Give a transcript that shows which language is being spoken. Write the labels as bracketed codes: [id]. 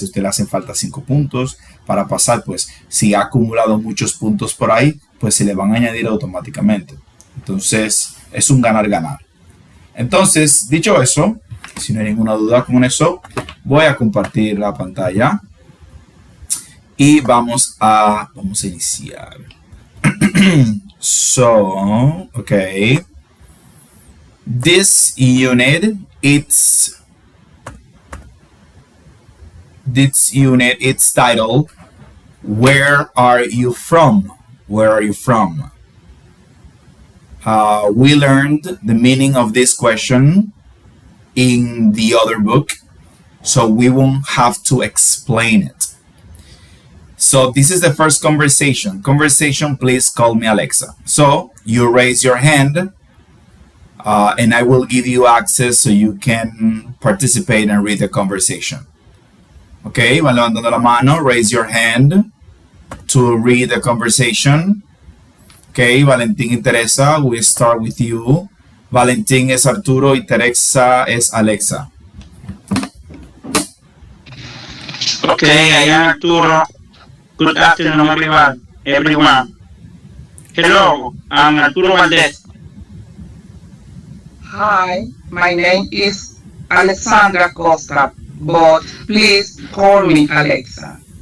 [es] Si a usted le hacen falta 5 puntos para pasar, pues si ha acumulado muchos puntos por ahí, pues se le van a añadir automáticamente. Entonces, es un ganar-ganar. Entonces, dicho eso, si no hay ninguna duda con eso, voy a compartir la pantalla y vamos a iniciar. [en] So, okay. This unit, it's titled, Where Are You From? Where are you from? We learned the meaning of this question in the other book, so we won't have to explain it. So this is the first conversation. Conversation, please call me Alexa. So you raise your hand, and I will give you access so you can participate and read the conversation. Okay, [es] van levantando la mano, [en] raise your hand to read the conversation. Okay, Valentín y Teresa, we start with you. [es] Valentín es Arturo y Teresa es Alexa. [en] Okay, I am Arturo. Good afternoon, everyone. Hello, I'm Arturo Valdez. Hi, my name is Alexandra Costa. but please call me Alexa.